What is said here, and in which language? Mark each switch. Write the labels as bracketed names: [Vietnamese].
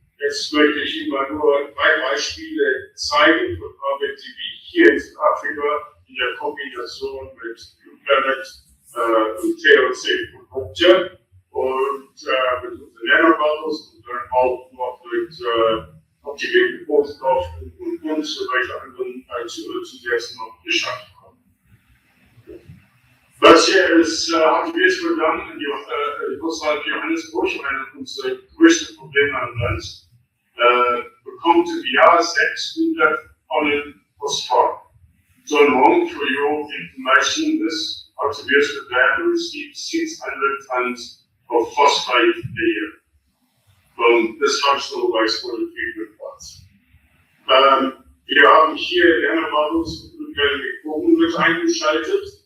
[German] Jetzt möchte ich Ihnen mal nur 3 Beispiele zeigen von Arbeit, die wir hier in Südafrika in der Kombination mit BluePlanet und TLC Produkte und mit unseren Nanobubbles und dann auch noch mit optimierten Rohstoffen und welche anderen zusätzlich noch geschafft haben. Das hier ist aktives Behandlung in die Haushalte Johannesburg, einer unserer größten Probleme am Land. Bekommt im Jahr 600 Tonnen Phosphor. [English] So long for your information, this Activius Behandlung receives 600 tons of phosphate a year from this functional wastewater treatment plants. [German] Wir haben hier Nanobubbles und Mikroben mit eingeschaltet.